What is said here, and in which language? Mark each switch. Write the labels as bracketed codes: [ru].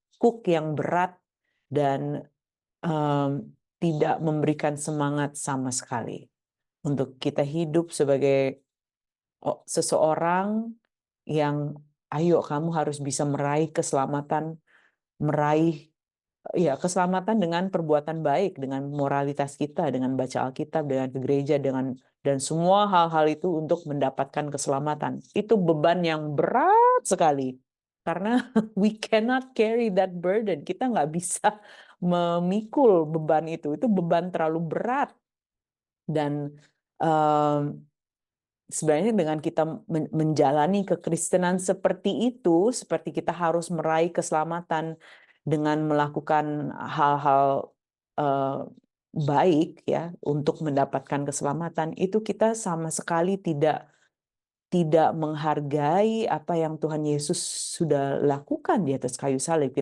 [id] Kuk yang berat dan tidak memberikan semangat sama sekali untuk kita hidup sebagai seseorang yang ayo kamu harus bisa meraih keselamatan, meraih ya keselamatan dengan perbuatan baik, dengan moralitas kita, dengan baca Alkitab, dengan ke gereja, dan semua hal-hal itu untuk mendapatkan keselamatan. Itu beban yang berat sekali. Karena [en] we cannot carry that burden. [id] Kita nggak bisa memikul beban itu. Itu beban terlalu berat. Dan sebenarnya dengan kita menjalani kekristenan seperti itu, seperti kita harus meraih keselamatan dengan melakukan hal-hal baik ya untuk mendapatkan keselamatan, itu kita sama sekali tidak menghargai apa yang Tuhan Yesus sudah lakukan di atas kayu salib.